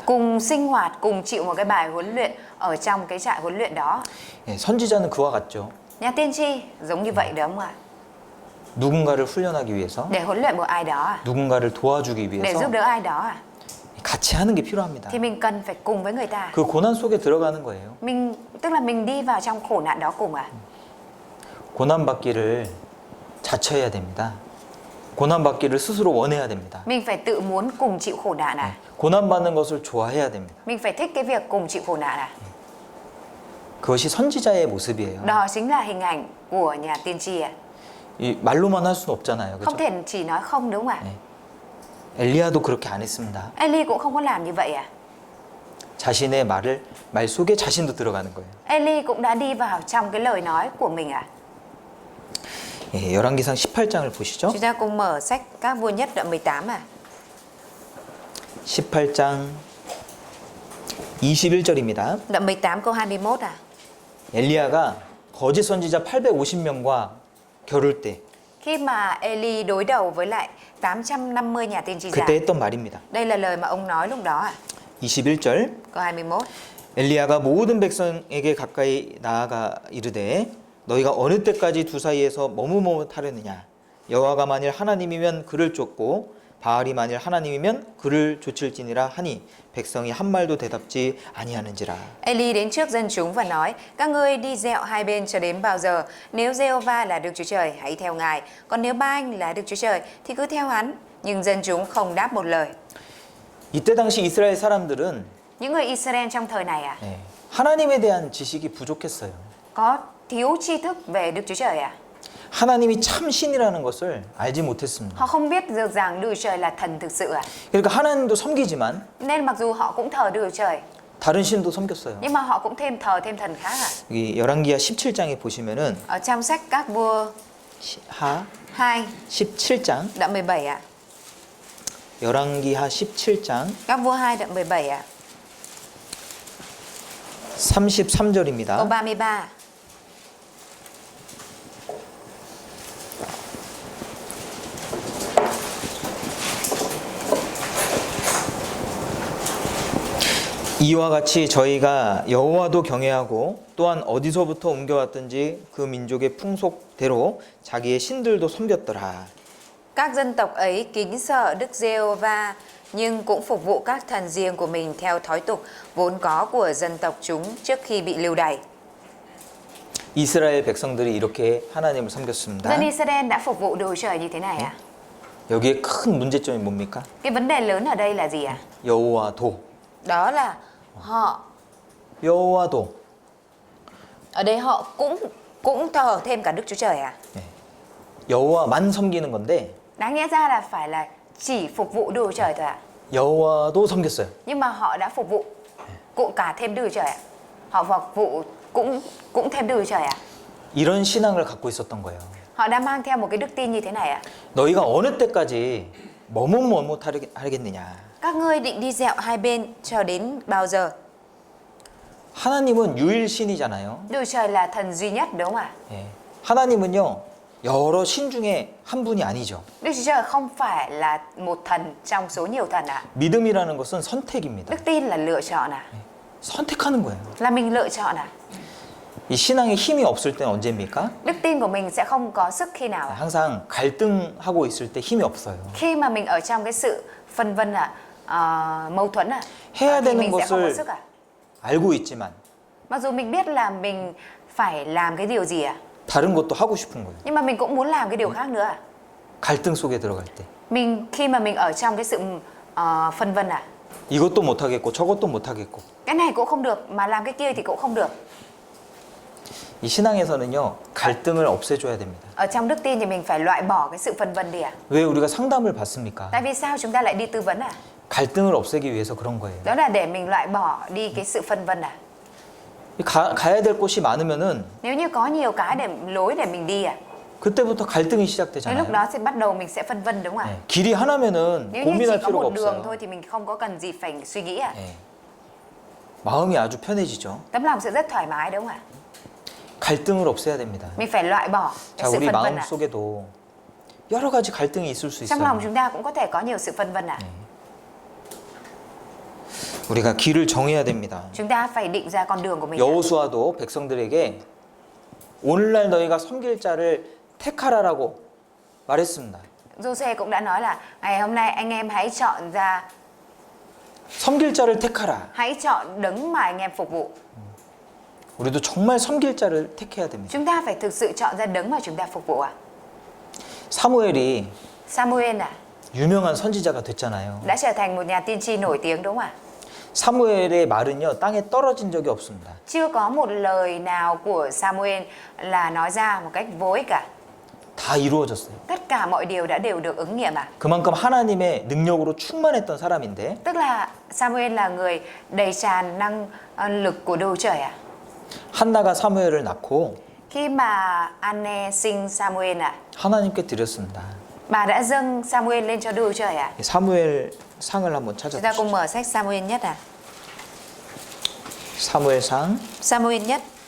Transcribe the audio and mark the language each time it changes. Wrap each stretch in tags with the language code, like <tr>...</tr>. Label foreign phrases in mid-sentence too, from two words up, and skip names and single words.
<vi>cùng sinh hoạt cùng chịu một cái bài huấn luyện ở trong cái trại huấn luyện đó.</vi> <ko>예, 선지자는 그와 같죠.</ko> <vi>Nhà tiên tri giống như vậy đúng không ạ?</vi> <ko>누군가를 훈련하기 위해서,</ko> <vi>Để huấn luyện một ai đó</vi> <ko>누군가를 도와주기</ko> <vi>để</vi> <ko>위해서</ko> <vi>giúp đỡ ai đó</vi> <ko>같이 하는 게 필요합니다.</ko> <vi>thì mình cần phải cùng với người ta.</vi> <ko>그 고난 속에 들어가는 거예요.</ko> <vi>Mình tức là mình đi vào trong khổ nạn đó cùng</vi> <ko>고난 받기를 자처해야 됩니다. 고난 받기를 스스로 원해야 됩니다.</ko> <vi>Mình phải tự muốn cùng chịu khổ nạn</vi> <ko>고난 받는 것을 좋아해야 됩니다.</ko> <vi>Mình phải thích cái việc cùng chịu khổ nạn</vi> <ko>그것이 선지자의 모습이에요.</ko> <vi>Đó chính là hình ảnh của nhà tiên tri</vi> <ko>이 말로만 할 수는 없잖아요.</ko> <vi>Không</vi> <ko>그렇죠?</ko> <vi>thể chỉ nói không đúng không ạ?</vi> <ko>엘리야도 그렇게 안 했습니다.</ko> <vi>Eli cũng không có làm như vậy</vi> <ko>자신의 말 속에 자신도 들어가는 거예요.</ko> <vi>Eli cũng đã đi vào trong cái lời nói của mình</vi> <ko>예, 열왕기상 18장을 보시죠.</ko> <vi>Chúng ta cùng mở sách Các Vua Nhất đoạn 18</vi> <ko>18장 21절입니다.</ko> <vi>Đoạn 18 câu 21</vi> <ko>엘리야가 거짓 선지자 850명과 겨룰 때</ko> <vi>Khi mà Eli đối đầu với lại 850 nhà tiên tri giả</vi> <ko>그때 했던 말입니다.</ko> <vi>Đây là lời mà ông nói lúc đó</vi> <ko>21절</ko> <vi>câu 21</vi> <ko>엘리야가 모든 백성에게 가까이 나아가 이르되 너희가 어느 때까지 두 사이에서 머뭇머뭇하려느냐 여호와가 만일 하나님이면 그를 쫓고 바알이 만일 ha나님이면 그를 쫓을지니라 하니 백성이 한 말도 대답지 아니하는지라.</ko> <vi>Eli đến trước dân chúng và nói: Các ngươi đi dẹo hai bên cho đến bao giờ? Nếu Giê-hô-va là Đức Chúa Trời, hãy theo Ngài. Còn nếu Ba-anh là Đức Chúa Trời, thì cứ theo hắn. Nhưng dân chúng không đáp một lời.</vi> <ko>이때 당시 이스라엘 사람들은</ko> <vi>Những người Israel trong thời này</vi> <ko>하나님에 대한 지식이 부족했어요.</ko> <vi>có thiếu tri thức về Đức Chúa Trời</vi> <ko>하나님이 참 신이라는 것을 알지 못했습니다.</ko> <vi>Họ không biết được rằng Đức Chúa Trời là thần thực sự</vi> <ko>그러니까 하나님도 섬기지만</ko> <vi>Nên mặc dù họ cũng thờ Đức Chúa Trời,</vi> <ko>다른 신도 섬겼어요.</ko> <vi>nhưng mà họ cũng thờ thêm thần khác</vi> <ko>여기 열왕기하 17장에 보시면은</ko> <vi>Ở trong sách Các Vua</vi> <ko>하 2 17장</ko> <vi>đoạn 17</vi> <ko>열왕기하 17장</ko> <vi>Các Vua 2 đoạn 17</vi> <ko>33절입니다.</ko> <vi>câu 33</vi> <ko>이와 같이 저희가 여호와도 경외하고 또한 어디서부터 옮겨왔든지 그 민족의 풍속대로 자기의 신들도 섬겼더라.</ko> <vi>Các dân tộc ấy kính sợ Đức Giê-hô-va nhưng cũng phục vụ các thần riêng của mình theo thói tục vốn có của dân tộc chúng trước khi bị lưu đày.</vi> <ko>이스라엘 백성들이 이렇게 하나님을 섬겼습니다.</ko> <vi>Dân Israel đã phục vụ Đức Chúa Trời như thế này</vi> <ko>여기에 큰 문제점이 뭡니까?</ko> <vi>Cái vấn đề lớn ở đây là gì</vi> <ko>여호와도.</ko> <vi>Đó là họ</vi> <ko>여호와도.</ko> <vi>ở đây họ cũng thờ thêm cả Đức Chúa Trời</vi> <ko>여호와만 섬기는 건데</ko> <vi>Đáng nghĩa ra là phải là chỉ phục vụ Đức Chúa Trời thôi</vi> <ko>여호와도 섬겼어요.</ko> <vi>Nhưng mà họ đã phục vụ cũng cả thêm Đức Chúa Trời Họ phục vụ cũng thêm Đức Chúa Trời</vi> <ko>이런 신앙을 갖고 있었던 거예요.</ko> <vi>Họ đã mang theo một cái đức tin như thế này</vi> <ko>너희가 어느 때까지 머뭇머뭇하겠느냐.</ko> <vi>các ngươi định đi dạo hai bên cho đến bao giờ?</vi> <ko>하나님은 유일신이잖아요.</ko> <vi>Đức Chúa Trời là thần duy nhất đúng không ạ?</vi> <ko>예. 하나님은요 여러 신 중에 한 분이 아니죠.</ko> <vi>Đức Chúa Trời không phải là một thần trong số nhiều thần ạ.</vi> <ko>믿음이라는 것은 선택입니다.</ko> <vi>Đức tin là lựa chọn ạ.</vi> <ko>선택하는 거예요.</ko> <vi>Là mình lựa chọn ạ.</vi> <ko>이 신앙에 힘이 없을 때는 언제입니까?</ko> <vi>Đức tin của mình sẽ không có sức khi nào ạ?</vi> <ko>항상 갈등하고 있을 때 힘이 없어요.</ko> <vi>Khi mà mình ở trong cái sự phân vân ạ, mâu thuẫn ạ,</vi> <ko>해야</ko> <vi>thì</vi> <ko>되는</ko> <vi>mình sẽ không có</vi> <ko>것을</ko> <vi>sức ạ.</vi> <ko>알고 있지만</ko> <vi>Mặc dù mình biết là mình phải làm cái điều gì ạ,</vi> <ko>다른 것도 하고 싶은 거예요.</ko> <vi>nhưng mà mình cũng muốn làm cái điều khác nữa ạ.</vi> <ko>갈등 속에 들어갈 때</ko> <vi>Khi mà mình ở trong cái sự phân vân ạ,</vi> <ko>이것도 못 하겠고 저것도 못 하겠고.</ko> <vi>cái này cũng không được mà làm cái kia thì cũng không được.</vi> <ko>이 신앙에서는요 갈등을 없애줘야 됩니다.</ko> <vi>Ở trong đức tin thì mình phải loại bỏ cái sự phân vân đi ạ.</vi> <ko>왜 우리가 상담을 받습니까?</ko> <vi>Tại vì sao chúng ta lại đi tư vấn ạ?</vi> <ko>갈등을 없애기 위해서 그런 거예요.</ko> <vi>Đó là để mình loại bỏ đi cái sự phân vân ạ.</vi> <ko>가야 될 곳이 많으면은</ko> <vi>Nếu như có nhiều cái lối để mình đi ạ,</vi> <ko>그때부터 갈등이</ko> <vi>đến</vi> <ko>시작되잖아요.</ko> <vi>lúc đó sẽ bắt đầu mình sẽ phân vân đúng không ạ?</vi> <ko>네, 길이 하나면은</ko> <vi>Nếu như</vi> <ko>고민할</ko> <vi>chỉ có</vi> <ko>필요가</ko> <vi>một đường</vi> <ko>없어요.</ko> <vi>thôi thì mình không có cần gì phải suy nghĩ ạ.</vi> <ko>네. 마음이 아주 편해지죠.</ko> <vi>Tấm lòng sẽ rất thoải mái đúng không ạ?</vi> <ko>갈등을 없애야 됩니다.</ko> <vi>Mình phải loại bỏ</vi> <ko>자,</ko> <vi>cái sự</vi> <ko>우리</ko> <vi>phân vân</vi> <ko>마음</ko> <vi>ạ.</vi> <ko>속에도 여러 가지 갈등이 있을 수</ko> <vi>Trong lòng</vi> <ko>있어요.</ko> <vi>chúng ta cũng có thể có nhiều sự phân vân ạ.</vi> <ko>우리가 길을 정해야 됩니다.</ko> <vi>Chúng ta phải định ra con đường của mình ạ.</vi> <ko>여호수아도 백성들에게 오늘날 너희가 섬길 자를 택하라라고 말했습니다.</ko> <vi>Giô-suê cũng đã nói là ngày hôm nay anh em hãy chọn ra,</vi> <ko>섬길 자를 택하라.</ko> <vi>hãy chọn đấng mà anh em phục vụ.</vi> <ko>우리도 정말 섬길 자를 택해야 됩니다.</ko> <vi>Chúng ta phải thực sự chọn ra đấng mà chúng ta phục vụ ạ.</vi> <ko>사무엘이</ko> <vi>Samuel ạ,</vi> <ko>유명한 선지자가 됐잖아요.</ko> <vi>đã trở thành một nhà tiên tri nổi tiếng đúng không ạ?</vi> <ko>사무엘의 말은요 땅에 떨어진 적이 없습니다.</ko> <vi>Chưa có một lời nào của Samuel là nói ra một cách vô ích cả.</vi> <ko>다 이루어졌어요.</ko> <vi>Tất cả mọi điều đã đều được ứng nghiệm ạ.</vi> <ko>그만큼 하나님의 능력으로 충만했던 사람인데</ko> <vi>Tức là Samuel là người đầy tràn năng lực của Đức Chúa Trời ạ.</vi> <ko>한나가 사무엘을 낳고</ko> <vi>Khi mà Anne sinh Samuel ạ,</vi> <ko>하나님께 드렸습니다.</ko> <vi>bà đã dâng Samuel lên cho Đức Chúa Trời ạ.</vi> <ko>사무엘 상을 한번</ko> <vi>Chúng ta cùng</vi> <ko>찾아보시죠.</ko> <vi>mở sách Samuel nhất ạ.</vi> <ko>사무엘상</ko> <vi>Samuel nhất</vi>